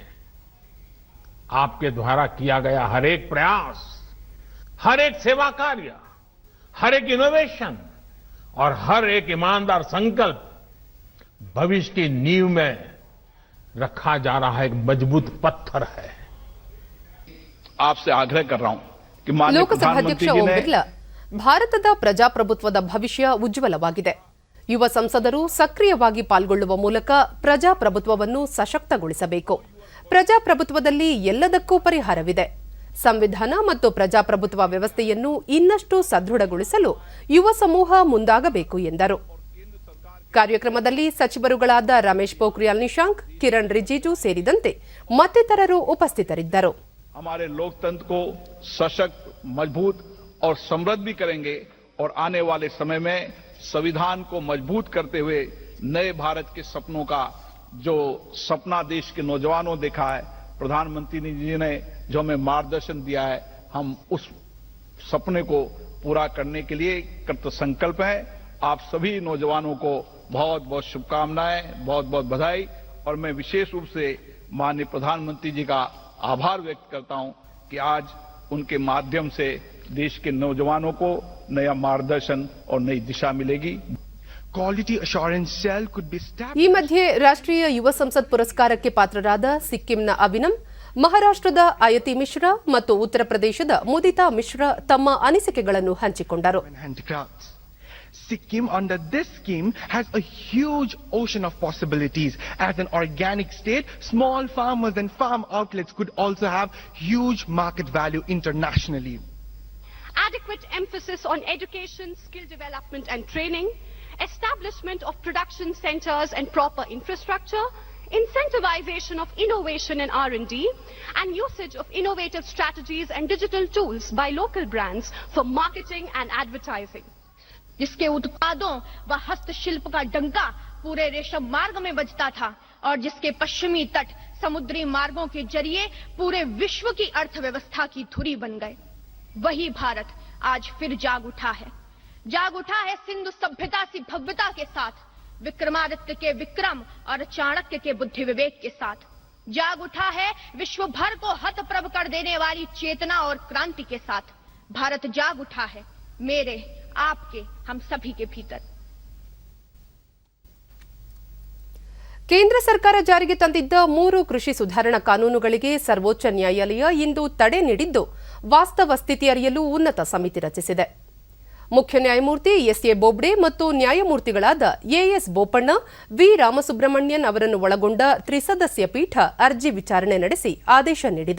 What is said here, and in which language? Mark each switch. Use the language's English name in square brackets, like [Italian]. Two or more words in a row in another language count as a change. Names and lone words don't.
[Hindi] आपके द्वारा किया गया हर एक प्रयास, हर एक सेवा कार्य, हर एक इनोवेशन और हर एक ईमानदार संकल्प भविष्य की नींव में रखा जा रहा एक मजबूत पत्थर है। आपसे आग्रह कर रहा हूं कि माननीय [Kannada] ಲೋಕಸಭಾಧ್ಯಕ್ಷ ಓಂ ಬಿರ್ಲಾ, ಭಾರತದ ಪ್ರಜಾಪ್ರಭುತ್ವದ ಭವಿಷ್ಯ ಉಜ್ವಲವಾಗಿದೆ. ಯುವ ಸಂಸದರು ಸಕ್ರಿಯವಾಗಿ ಪಾಲ್ಗೊಳ್ಳುವ ಮೂಲಕ ಪ್ರಜಾಪ್ರಭುತ್ವವನ್ನು ಸಶಕ್ತಗೊಳಿಸಬೇಕು. ಪ್ರಜಾಪ್ರಭುತ್ವದಲ್ಲಿ ಎಲ್ಲದಕ್ಕೂ ಪರಿಹಾರವಿದೆ. ಸಂವಿಧಾನ ಮತ್ತು ಪ್ರಜಾಪ್ರಭುತ್ವ ವ್ಯವಸ್ಥೆಯನ್ನು ಇನ್ನಷ್ಟು ಸದೃಢಗೊಳಿಸಲು ಯುವ ಸಮೂಹ ಮುಂದಾಗಬೇಕು ಎಂದರು. ಕಾರ್ಯಕ್ರಮದಲ್ಲಿ ಸಚಿವರುಗಳಾದ ರಮೇಶ್ ಪೋಖ್ರಿಯಾಲ್ ನಿಶಾಂಕ್, ಕಿರಣ್ ರಿಜಿಜು ಸೇರಿದಂತೆ ಮತ್ತಿತರರು ಉಪಸ್ಥಿತರಿದ್ದರು. [Hindi] हमारे लोकतंत्र को सशक्त, मजबूत और समृद्ध भी करेंगे और आने वाले समय में संविधान को मजबूत करते हुए नए भारत के सपनों का जो सपना देश के नौजवानों देखा है, प्रधानमंत्री जी ने जो हमें मार्गदर्शन दिया है, हम उस सपने को पूरा करने के लिए कृत संकल्प हैं। आप सभी नौजवानों को बहुत बहुत शुभकामनाएं, बहुत बहुत बधाई और मैं विशेष रूप से माननीय प्रधानमंत्री जी का आभार व्यक्त करता हूं कि आज उनके माध्यम से देश के नौजवानों को नया मार्गदर्शन और नई दिशा मिलेगी। [English] Quality assurance cell could be established. [Kannada] ಈ ಮಧ್ಯೆ ರಾಷ್ಟ್ರೀಯ ಯುವ ಸಂಸತ್ ಪುರಸ್ಕಾರಕ್ಕೆ ಪಾತ್ರರಾದ ಸಿಕ್ಕಿಂನ ಅವಿನಮ್, ಮಹಾರಾಷ್ಟ್ರದ ಅಯತಿ ಮಿಶ್ರಾ ಮತ್ತು ಉತ್ತರ ಪ್ರದೇಶದ ಮುದಿತಾ ಮಿಶ್ರಾ ತಮ್ಮ ಅನಿಸಿಕೆಗಳನ್ನು ಹಂಚಿಕೊಂಡರು. [English] Handicrafts. Sikkim under this scheme has a huge ocean of possibilities. As an organic state, small farmers and farm outlets could also have huge market value internationally. Adequate emphasis on education, skill development and training, establishment of production centers and proper infrastructure, incentivization of innovation and R&D, and usage of innovative strategies and digital tools by local brands for marketing and advertising. [Hindi] जिसके उत्पादों व हस्तशिल्प का डंका पूरे रेशम मार्ग में बजता था और जिसके पश्चिमी तट समुद्री मार्गों के जरिए पूरे विश्व की अर्थव्यवस्था की धुरी बन गए, वही भारत आज फिर जाग उठा है सिंधु सभ्यता सी भव्यता के साथ, विक्रमादित्य के विक्रम और चाणक्य के बुद्धि विवेक के साथ। जाग उठा है विश्व भर को हतप्रभ कर देने वाली चेतना और क्रांति के साथ। भारत जाग उठा है मेरे, आपके, हम सभी के भीतर। [Kannada] ಕೇಂದ್ರ ಸರ್ಕಾರ ಜಾರಿಗೆ ತಂದಿದ್ದ 3 ಕೃಷಿ ಸುಧಾರಣಾ ಕಾನೂನುಗಳಿಗೆ ಸರ್ವೋಚ್ಚ ನ್ಯಾಯಾಲಯ ಇಂದು ತಡೆ ನೀಡಿದ್ದು, ವಾಸ್ತವ ಸ್ಥಿತಿ ಅರಿಯಲು ಉನ್ನತ ಸಮಿತಿ ರಚಿಸಿದೆ. ಮುಖ್ಯ ನ್ಯಾಯಮೂರ್ತಿ ಎಸ್ಎ ಬೋಬ್ಡೆ ಮತ್ತು ನ್ಯಾಯಮೂರ್ತಿಗಳಾದ ಎಎಸ್ ಬೋಪಣ್ಣ, ವಿ ರಾಮಸುಬ್ರಹ್ಮಣ್ಯನ್ ಅವರನ್ನು ಒಳಗೊಂಡ ತ್ರಿಸದಸ್ಯ ಪೀಠ ಅರ್ಜಿ ವಿಚಾರಣೆ ನಡೆಸಿ ಆದೇಶ ನೀಡಿದೆ.